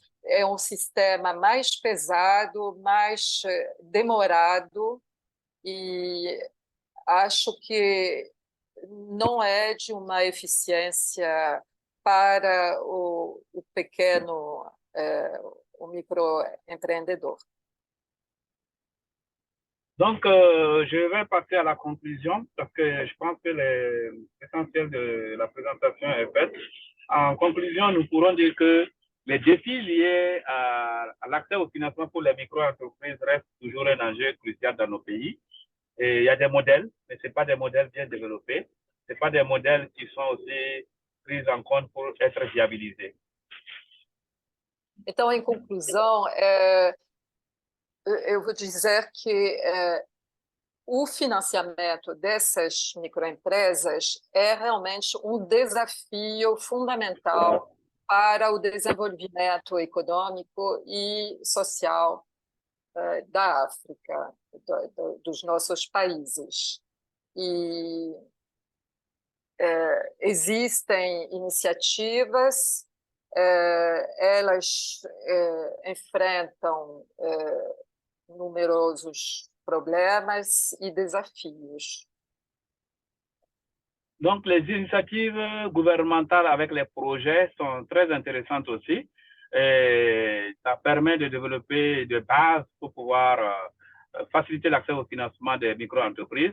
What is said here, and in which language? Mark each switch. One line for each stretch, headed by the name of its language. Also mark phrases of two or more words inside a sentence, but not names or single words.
Portuguese: É um sistema mais pesado, mais demorado, e acho que não é de uma eficiência para o pequeno, o microempreendedor.
French: Donc, je vais passer à la conclusion parce que je pense que l'essentiel de la présentation est faite. En conclusion, nous pourrons dire que les défis liés à l'accès au financement pour les micro-entreprises restent toujours un enjeu crucial dans nos pays. Et il y a des modèles, mais ce n'est pas des modèles bien développés. Ce n'est pas des modèles qui sont aussi pris en compte pour être viabilisés.
Portuguese: Então, em conclusão, eu vou dizer que o financiamento dessas microempresas é realmente um desafio fundamental para o desenvolvimento econômico e social da África, dos nossos países. E existem iniciativas, elas enfrentam numerosos problemas
French: et défis. Donc, les initiatives gouvernementales avec les projets sont très intéressantes aussi. Et ça permet de développer des bases pour pouvoir faciliter l'accès au financement des micro-entreprises.